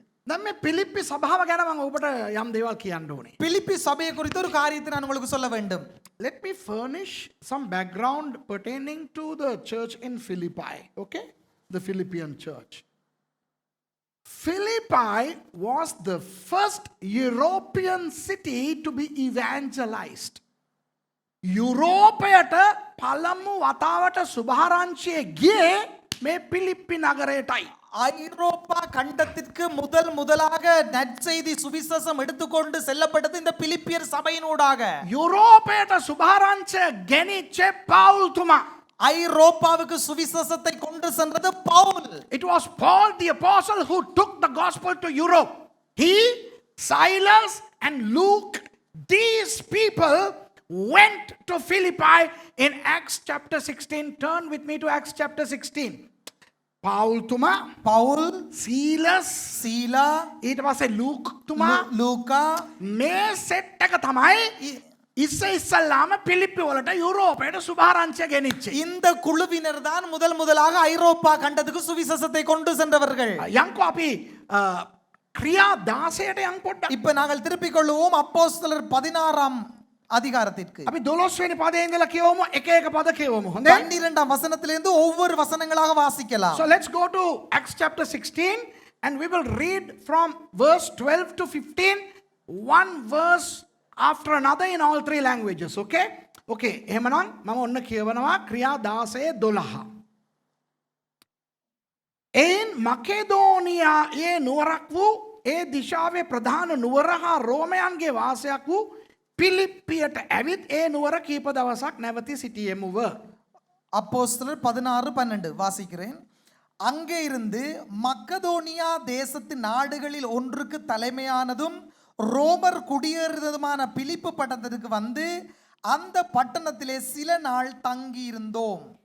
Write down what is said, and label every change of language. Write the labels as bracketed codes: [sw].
[si] දැන් මේ පිලිප්පි සභාව ගැන මම ඔබට යම් දේවල් කියන්න ඕනේ. [ta] பிலிப்பி சபையை குறித்து ஒரு காரியத்தை நான் உங்களுக்கு சொல்ல வேண்டும். [en] let me furnish some background pertaining to the church in Philippi, okay? The Philippian church. Philippi was the first European city to be evangelized. [si] යුරෝපයට පළමු වතාවට සුභාරංචිය ගියේ මේ පිලිප්පි නගරයටයි. [ta] ஐரோப்பா கண்டத்திற்கு முதலாக நற்செய்தி சுவிசேஷம் எடுத்துக்கொண்டு செல்லப்பட்டது இந்த பிலிப்பியர் சபையினூடாக. [si] යුරෝපයට සුභාරංචිය ගෙනිච්චේ පවුල්තුමා. [ta] ஐரோப்பாவுக்கு சுவிசேஷத்தை கொண்டு சென்றது Pavul. [en] It was Paul the apostle who took the gospel to Europe. He, Silas and Luke, these people went to Philippi in Acts chapter 16. Turn with me to Acts chapter 16. [si] Paul tuma, [ta] Pavul, [en] Silas, [ta] சீலா, [si] ඊට පස්සේ Luke tuma [ta] லூக்கா [si] මේ set එක තමයි ඉස්සෙල්ලාම පිලිප්පි වලට යුරෝපයට සුභාරංචිය ගෙනිච්චේ. [ta] இந்த குழுவினர் தான் முதலாக ஐரோப்பா கண்டத்துக்கு சுவிசேஷத்தை கொண்டு சென்றவர்கள். [si] යන්කෝ අපි ක්‍රියා 16ට යන් පොඩ්ඩක්. [ta] இப்ப நாங்கள் திருப்பிக் கொள்வோம் அப்போஸ்தலர் 16ஆம் அதிகாரத்திற்கு. [si] අපි 12 වෙනි පදේ ඉඳලා කියවමු, එක එක පද කියවමු. හොඳයි? [ta] 12ஆம் வசனத்திலிருந்து ஒவ்வொரு வசனங்களாக வாசிக்கலாம். [en] So let's go to Acts chapter 16 and we will read from verse 12 to 15, one verse after another in all three languages, okay? [si] Okay, එහෙමනම් මම ඔන්න කියවනවා ක්‍රියා 16:12. එයින් මකෙදෝනියායේ නුවරක් වූ ඒ දිශාවේ ප්‍රධාන නුවර හා රෝමයන්ගේ වාසයක් වූ පිලිප්පියට ඇවිත් ඒ නුවර කීප දවසක් නැවතී සිටියෙමුව. [ta] அப்போஸ்தலர் 16:12 வாசிக்கிறேன். அங்கே இருந்து மக்கதோனியா தேசத்து நாடுகளில் ஒன்றுக்கு தலைமையானதும் ரோமர் குடியேறுவதுமான பிலிப்பு பட்டணத்திற்கு வந்து அந்த பட்டணத்திலே சில நாள் தங்கி இருந்தோம்.